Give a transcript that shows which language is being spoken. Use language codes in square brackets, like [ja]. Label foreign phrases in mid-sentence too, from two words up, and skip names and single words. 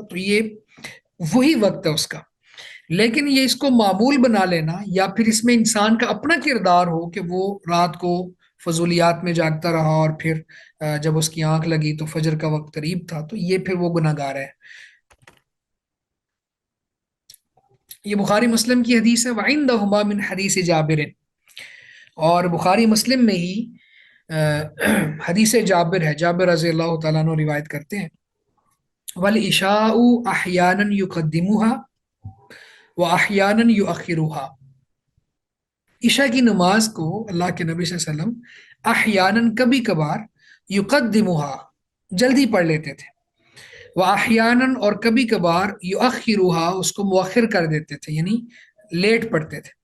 [ur] تو یہ وہی وقت ہے اس کا، لیکن یہ اس کو معمول بنا لینا، یا پھر اس میں انسان کا اپنا کردار ہو کہ وہ رات کو فضولیات میں جاگتا رہا، اور پھر جب اس کی آنکھ لگی تو فجر کا وقت قریب تھا، تو یہ پھر وہ گناہ گار ہے۔ یہ بخاری مسلم کی حدیث ہے، [ar] وعندہما من حدیث جابر، [ur] اور بخاری مسلم میں ہی حدیث جابر ہے، جابر [ar] رضی اللہ تعالیٰ عنہ [ur] روایت کرتے ہیں، [ar] والعشاء أحيانا يقدمها وأحيانا يؤخرها. [ur] عشاء کی نماز کو اللہ کے نبی [ar] صلى الله عليه وسلم [ur] أحيانا کبھی کبھار يقدمها جلدی پڑھ لیتے تھے, [ar] وأحيانا [ur] اور کبھی کبھار يؤخرها اس کو مؤخر کر دیتے تھے، یعنی لیٹ پڑھتے تھے.